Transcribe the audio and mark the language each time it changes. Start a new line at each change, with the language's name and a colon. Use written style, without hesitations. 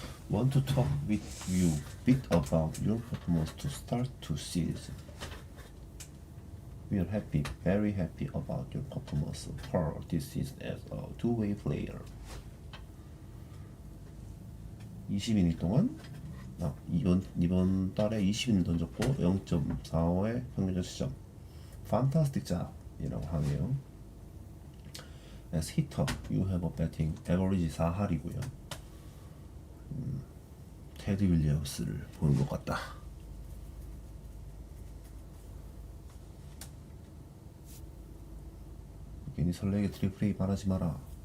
English: Want to talk with you bit about your performance to start to season. We are happy, very happy about your performance for this season as a two-way player.
Korean: 20이닝 동안 이번 달에 20이닝 던졌고 0.45의 평균 자책점.
English: Fantastic job
Korean: 이라고 하네요.
English: As hitter, you have a batting average
Korean: 4할이고요. 테드 윌리엄스를 보는 것 같다. 괜히 설레게 트리플 A 바라지 마라.